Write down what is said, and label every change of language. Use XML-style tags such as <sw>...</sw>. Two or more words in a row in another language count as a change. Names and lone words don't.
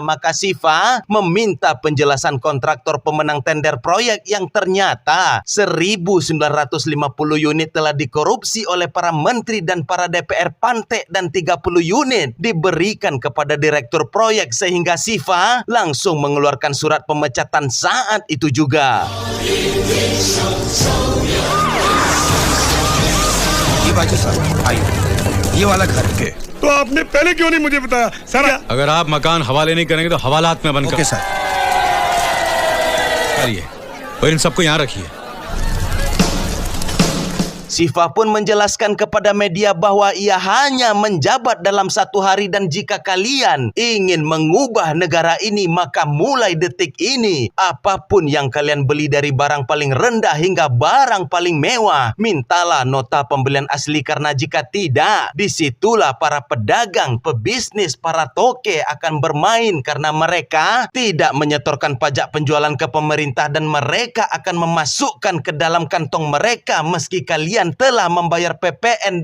<id>Maka Sifa meminta penjelasan kontraktor pemenang tender proyek yang ternyata 1.950 unit telah dikorupsi oleh para menteri dan para DPR Pantek, dan 30 unit diberikan kepada direktur proyek, sehingga Sifa langsung mengeluarkan surat pemecatan saat itu juga.</id> <hi>ये बाजू सर, आइए, ये वाला घर के। तो आपने पहले क्यों नहीं मुझे बताया सर? अगर आप मकान हवाले नहीं करेंगे तो हवालात में बंद</hi> <en>okay sir.</en> <hi>करिए और इन सबको यहाँ रखिए।</hi> <id>Sifa pun menjelaskan kepada media bahwa ia hanya menjabat dalam 1 hari, dan jika kalian ingin mengubah negara ini, maka mulai detik ini apapun yang kalian beli dari barang paling rendah hingga barang paling mewah, mintalah nota pembelian asli, karena jika tidak, disitulah para pedagang, pebisnis, para toke akan bermain, karena mereka tidak menyetorkan pajak penjualan ke pemerintah, dan mereka akan memasukkan ke dalam kantong mereka meski kalian telah membayar PPN.</id>